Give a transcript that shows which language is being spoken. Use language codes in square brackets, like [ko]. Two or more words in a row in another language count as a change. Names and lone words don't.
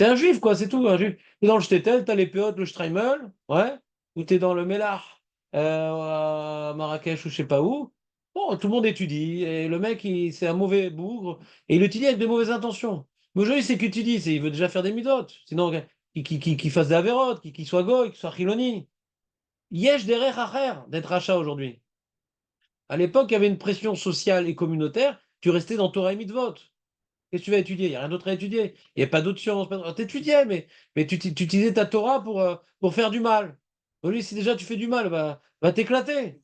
[fr] T'es un juif, quoi, c'est tout, un juif. T'es dans le shtetl, t'as les péotes, le Streimel, ouais, ou t'es dans le Melach, à Marrakech ou je sais pas où. Bon, tout le monde étudie, et le mec, c'est un mauvais bougre, et il étudie avec de mauvaises intentions. Mais aujourd'hui, c'est qu'étudie, il veut déjà faire des midotes, sinon qu'il fasse des avérotes, qu'il soit goy, qu'il soit chiloni. [he] יש דרך אחר [fr] d'être rachat aujourd'hui. À l'époque, il y avait une pression sociale et communautaire, tu restais dans Torah et Mitvot. Qu'est-ce que tu vas étudier? Il n'y a rien d'autre à étudier. Il n'y a pas d'autres sciences. Tu étudiais, mais tu utilisais ta Torah pour faire du mal. Au lieu, si déjà tu fais du mal, va t'éclater.